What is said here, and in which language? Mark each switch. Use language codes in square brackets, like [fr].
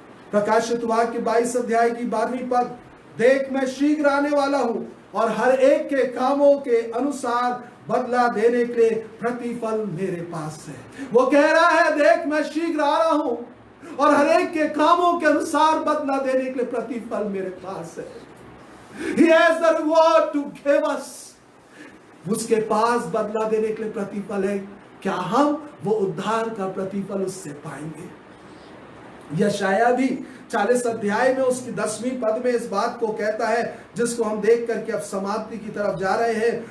[hi] प्रकाशित वाक्य 22 अध्याय की 12वीं पद, देख मैं शीघ्र आने वाला हूं और हर एक के कामों के अनुसार बदला देने के लिए प्रतिफल मेरे पास है। वो कह रहा है, देख मैं शीघ्र आ रहा हूं और हर एक के कामों के अनुसार बदला देने के लिए प्रतिफल मेरे पास है। [en] He has the reward to give us. [hi] उसके पास बदला देने के लिए प्रतिफल है। क्या हम वो उद्धार का प्रतिफल उससे पाएंगे? यशाया भी 40 अध्याय में उसकी 10वीं पद में इस बात को कहता है, जिसको हम देख करके अब समाप्ति की तरफ जा रहे हैं।